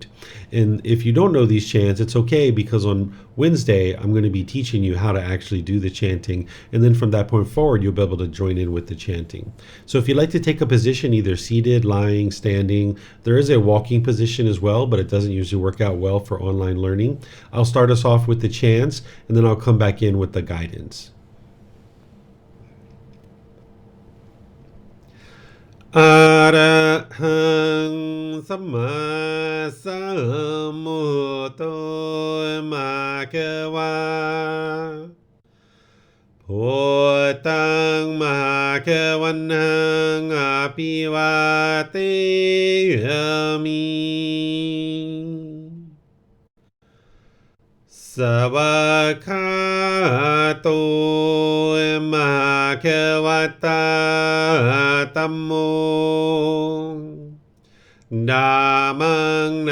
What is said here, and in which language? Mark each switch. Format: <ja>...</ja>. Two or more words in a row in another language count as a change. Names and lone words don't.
<en>And if you don't know these chants, it's okay, because on Wednesday, I'm going to be teaching you how to actually do the chanting. And then from that point forward, you'll be able to join in with the chanting. So if you'd like to take a position, either seated, lying, standing, there is a walking position as well, but it doesn't usually work out well for online learning. I'll start us off with the chants, and then I'll come back in with the guidance.</en> <pi>Arahang Samma Sambuddho Bhagava Bhutang Bhagavanang Apivateyami Savakato Bhagavata Tammo Dhammang</pi>